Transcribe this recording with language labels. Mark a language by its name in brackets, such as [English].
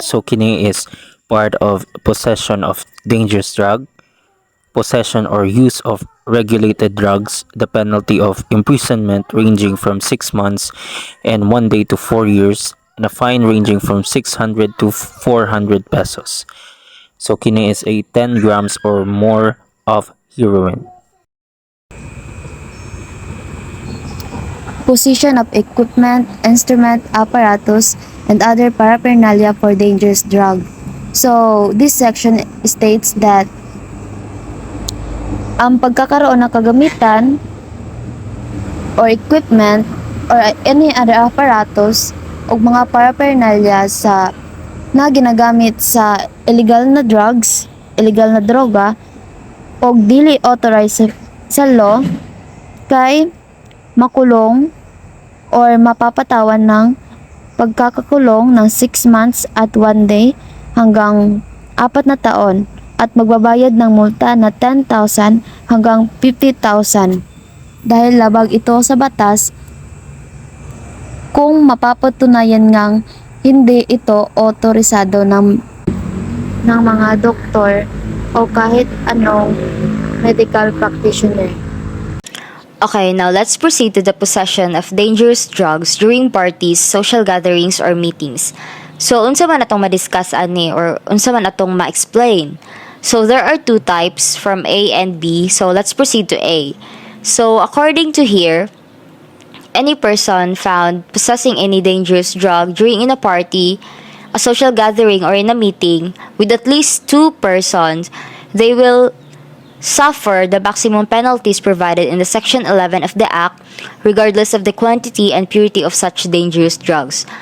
[English] So [Cebuano] kini [English] is part of possession of dangerous drug, possession or use of regulated drugs, the penalty of imprisonment ranging from 6 months and 1 day to 4 years, and a fine ranging from 600 to 400 pesos. So [Cebuano] kini [English] is a 10 grams or more of heroin. Possession of equipment, instrument, apparatus, and other paraphernalia for dangerous drug. So, this section states that [Filipino] ang pagkakaroon ng kagamitan [English] or equipment or any other apparatus [Filipino] o mga paraphernalia sa na ginagamit sa illegal na drugs, illegal na droga [Cebuano] o dili [Filipino] authorized sa law [Cebuano] kay [Filipino] makulong or mapapatawan ng pagkakakulong ng 6 months at 1 day hanggang 4 na taon at magbabayad ng multa na 10,000 hanggang 50,000 dahil labag ito sa batas kung mapapatunayan ngang hindi ito otorisado ng mga doktor o kahit anong medical practitioner. [English] Okay, now let's proceed to the possession of dangerous drugs during parties, social gatherings, or meetings. [Cebuano] So, unsa man atong ma-discuss ani or unsa man atong ma-explain? [English] So, there are two types from A and B. So, let's proceed to A. So, according to here, any person found possessing any dangerous drug during in a party, a social gathering, or in a meeting with at least two persons, they will suffer the maximum penalties provided in the Section 11 of the Act, regardless of the quantity and purity of such dangerous drugs.